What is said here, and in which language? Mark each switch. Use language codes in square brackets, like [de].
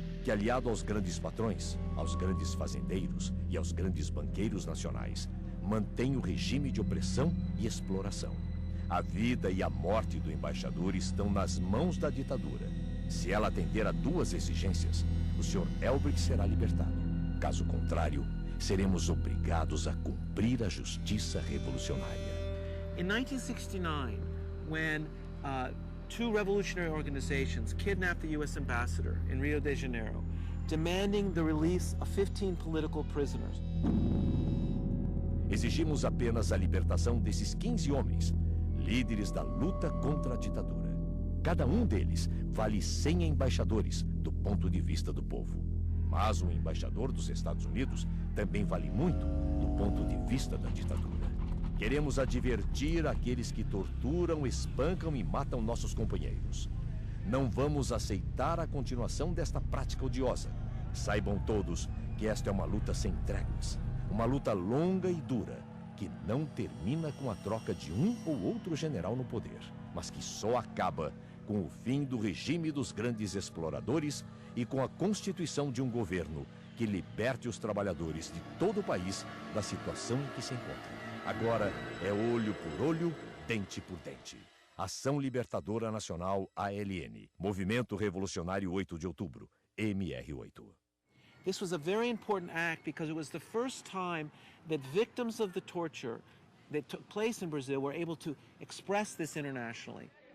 [pt] que, aliado aos grandes patrões, aos grandes fazendeiros e aos grandes banqueiros nacionais, mantém o regime de opressão e exploração. A vida e a morte do embaixador estão nas mãos da ditadura. Se ela atender a duas exigências, o Sr. Elbrick será libertado. Caso contrário, seremos obrigados a cumprir a justiça revolucionária. [en] In 1969, when two revolutionary organizations kidnapped the U.S. ambassador in Rio de Janeiro, demanding the release of 15 political prisoners. [pt] Exigimos apenas a libertação desses 15 homens, líderes da luta contra a ditadura. Cada um deles vale 100 embaixadores do ponto de vista do povo. Mas o embaixador dos Estados Unidos também vale muito do ponto de vista da ditadura. Queremos advertir aqueles que torturam, espancam e matam nossos companheiros. Não vamos aceitar a continuação desta prática odiosa. Saibam todos que esta é uma luta sem tréguas. Uma luta longa e dura, que não termina com a troca de um ou outro general no poder, mas que só acaba com o fim do regime dos grandes exploradores e com a constituição de um governo que liberte os trabalhadores de todo o país da situação em que se encontram. Agora é olho por olho, dente por dente. Ação Libertadora Nacional ALN. Movimento Revolucionário 8 de Outubro, MR8. [en] This was a very important act because it was the first time that victims of the torture that took place in Brazil were able to express this internationally.